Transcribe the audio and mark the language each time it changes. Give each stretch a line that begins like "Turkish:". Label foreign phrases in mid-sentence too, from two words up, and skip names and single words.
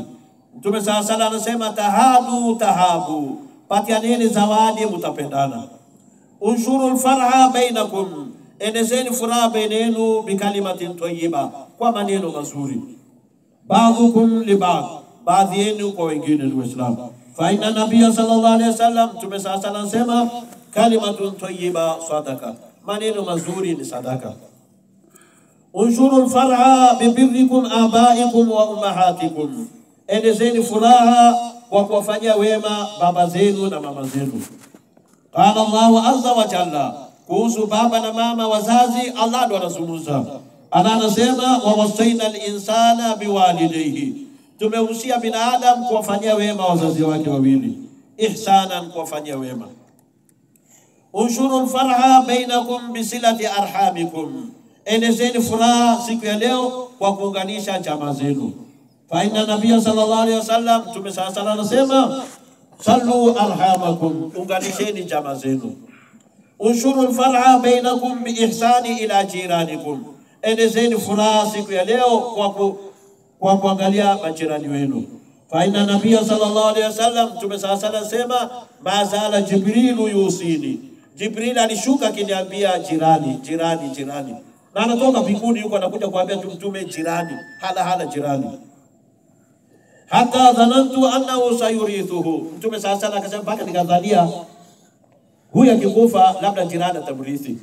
Swahili: Mtume
Arabic: صلى الله عليه وسلم
Swahili: anasema
Arabic: تهادوا تحابوا.
Swahili: Patianeni zawadi mutapendana.
Arabic: انشروا الفرحة بينكم.
Swahili: Enezeni furaha bainenu
Arabic: بكلمة طيبة,
Swahili: kwa maneno mazuri.
Arabic: بعضكم لبعض,
Swahili: baadhi yenu kwa wengine ndugu Islam.
Arabic: فإن النبي صلى الله عليه وسلم,
Swahili: Mtume
Arabic: صلى الله عليه وسلم
Swahili: anasema
Arabic: كلمة طيبة صدقة.
Swahili: Maneno mazuri ni sadaka.
Arabic: انشروا الفرحة ببركم آباءكم وأمهاتكم.
Swahili: Enezeni furaha kwa kuwafanyia wema baba zenu na mama zenu.
Arabic: قال الله عز وجل,
Swahili: kuhusu baba na mama wazazi Allah ndo anazungumza. Allah anasema
Arabic: ووصينا الإنسان بوالديه.
Swahili: Tumehusia binadamu kuwafanyia wema wazazi wake wawili.
Arabic: إحسانا,
Swahili: kuwafanyia wema.
Arabic: انشروا الفرحة بينكم بصلة أرحامكم.
Swahili: Enezeni furaha siku ya leo kwa kuunganisha jamaa zenu.
Arabic: فإن النبي صلى الله عليه وسلم,
Swahili: Mtume
Arabic: صلى الله عليه وسلم
Swahili: anasema
Arabic: صلوا أرحامكم,
Swahili: unganisheni jamaa zenu.
Arabic: انشروا الفرحة بينكم بالإحسان إلى جيرانكم.
Swahili: Enezeni furaha siku ya leo kwa kuangalia majirani wenu.
Arabic: فإن النبي صلى الله عليه وسلم, Mtume صلى الله عليه وسلم anasema ما زال جبريل يوصيني.
Swahili: Jibril alishuka akiniambia jirani. Na anatoka mbinguni yuko anakuja kuambia Mtume jirani, hala jirani.
Arabic: حتى ظننت أنه سيورثه.
Swahili: Mtume
Arabic: صلى الله عليه وسلم
Swahili: akasema mpaka nikadhania huyu akikufa labda jirani atamrithi.